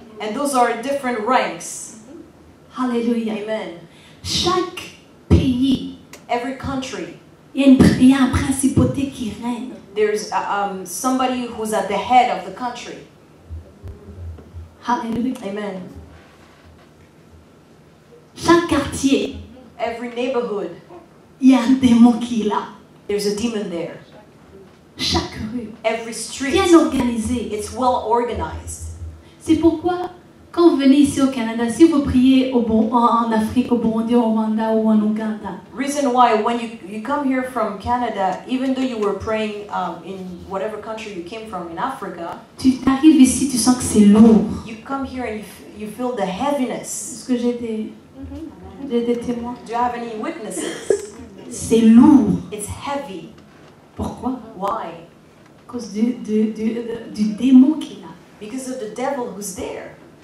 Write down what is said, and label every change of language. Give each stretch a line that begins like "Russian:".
English: And those are different ranks. Alléluia. Amen.
French: Chaque pays,
English: Every country,
French: il y a un principauté qui règne.
English: there's somebody who's at the head of the country. Alléluia. Amen.
French: Chaque quartier,
English: Every neighborhood,
French: il y a un démon qui est là.
English: there's a demon there.
French: Chaque rue,
English: Every street,
French: bien organisée.
English: it's well organized.
French: C'est pourquoi, quand vous venez ici au Canada, si vous priez en Afrique, au Burundi, au Rwanda ou en Ouganda,
English: Reason why when you come here from Canada, even though you were praying in whatever country you came from in Africa,
French: tu arrives ici, tu sens que c'est lourd.
English: you come here and you feel the heaviness.
French: Est-ce que j'ai des témoins?
English: Do you have any witnesses?
French: C'est lourd.
English: It's heavy.
French: Pourquoi?
English: Why?
French: À cause du démon qui est là.
English: Because of the devil who's there.